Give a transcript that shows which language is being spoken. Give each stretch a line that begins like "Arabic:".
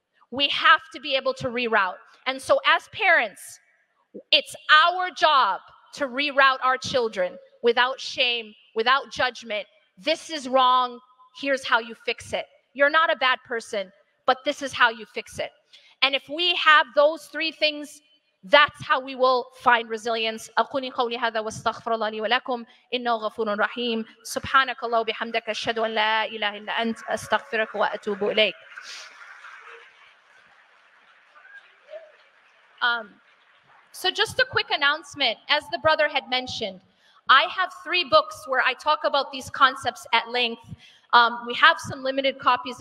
English: We have to be able to reroute. And so as parents, it's our job to reroute our children without shame, without judgment. This is wrong. Here's how you fix it. You're not a bad person, but this is how you fix it. And if we have those three things, that's how we will find resilience.
Arabic: أقول قولي هذا واستغفر الله لي ولكم إنه غفور رحيم. سبحانك الله وبحمدك أشهد أن لا إله إلا أنت أستغفرك وأتوب إليك.
English: So just a quick announcement, as the brother had mentioned, I have 3 books where I talk about these concepts at length. We have some limited copies.